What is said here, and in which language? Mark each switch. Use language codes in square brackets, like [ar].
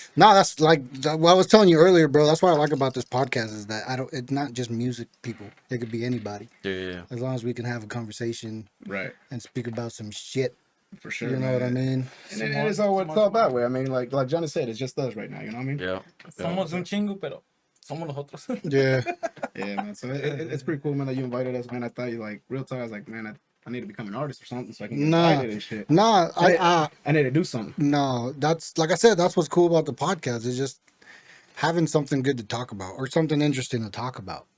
[en] no, that's like what I was telling you earlier, bro. That's what I like about this podcast is that it's not just music people. It could be anybody, Yeah. as long as we can have a conversation Right. and speak about some shit. For sure. You know what I mean? And it is all what it's all about, way. I mean, like Johnny said, it's just us right now. You know what I mean? Yeah. [es] Somos un chingo, pero somos nosotros. [en] Yeah. Yeah, man. So it's pretty cool, man, that you invited us, man. I thought you like real time. I was like, man, I need to become an artist or something so I can get Nah. invited and shit. Nah, I need to do something. no, that's like I said. That's what's cool about the podcast is just having something good to talk about or something interesting to talk about.